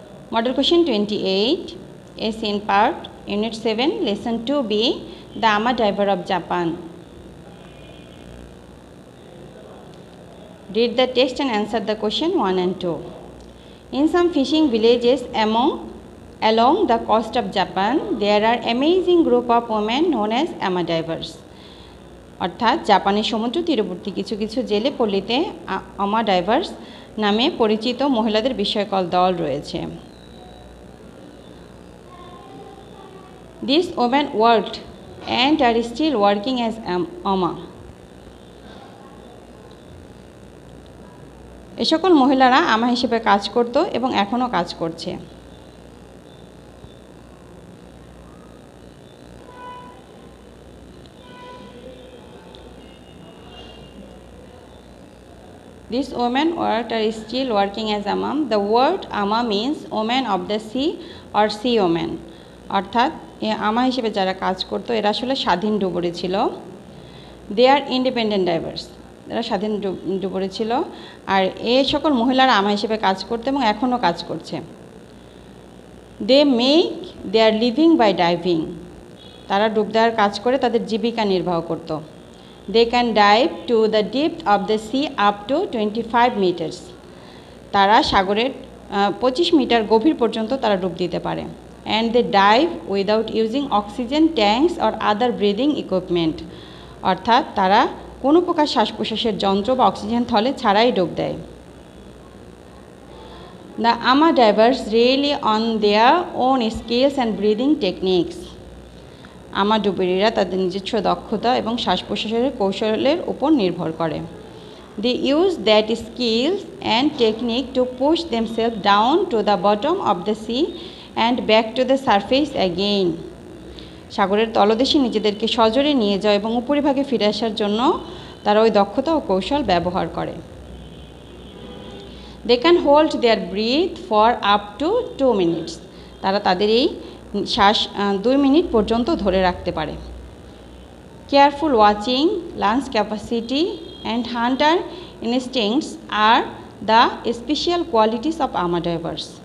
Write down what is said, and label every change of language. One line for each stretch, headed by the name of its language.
English: Model question 28, a seen part, unit 7, lesson 2b, the Ama Diver of Japan. Read the text and answer the question 1 and 2. In some fishing villages along the coast of Japan, there are amazing group of women known as Ama divers.
Bangla: অর্থাৎ জাপানের সমুদ্র তীরবর্তী কিছু কিছু জেলে পল্লীতে আমা diverse নামে পরিচিত মহিলাদের বিস্ময়কর দল রয়েছে।
English: These women worked and are still working as ama.
Bangla: এ সকল মহিলারা আমা হিসেবে কাজ করত এবং এখনও কাজ করছে।
English: These women are still working as ama. The word ama means women of the sea or sea women.
Bangla: অর্থাৎ আমা হিসেবে যারা কাজ করত এরা আসলে স্বাধীন ডুবুরি ছিল।
English: They are independent divers.
Bangla: এরা স্বাধীন ডুবুরি ছিল আর এই সকল মহিলারা আমা হিসেবে কাজ করতে এবং এখনও কাজ করছে।
English: They make their living by diving.
Bangla: তারা ডুব দেওয়ার কাজ করে তাদের জীবিকা নির্বাহ করত।
English: They can dive to the depth of the sea up to 25 meters.
Bangla: তারা সাগরের 25 মিটার গভীর পর্যন্ত তারা ডুব দিতে পারে।
English: And they dive without using oxygen tanks or other breathing equipment.
Bangla: অর্থাৎ তারা কোনো প্রকার শ্বাস প্রশ্বাসের যন্ত্র বা অক্সিজেন থলে ছাড়াই ডুব দেয়।
English: The ama divers rely on their own skills and breathing techniques.
Bangla: আমা ডুবুরিরা তাদের নিজস্ব দক্ষতা এবং শ্বাস প্রশ্বাসের কৌশলের উপর নির্ভর করে।
English: They use that skills and technique to push themselves down to the bottom of the sea and back to the surface again.
Bangla: সাগরের তলদেশে নিজেদেরকে সজোরে নিয়ে যায় এবং উপরিভাগে ফিরে আসার জন্য তারা ওই দক্ষতা ও কৌশল ব্যবহার করে।
English: They can hold their breath for up to 2 minutes.
Bangla: তারা তাদের এই শ্বাস 2 মিনিট পর্যন্ত ধরে রাখতে পারে।
English: Careful watching, lungs capacity and hunter instincts are the special qualities of ama divers.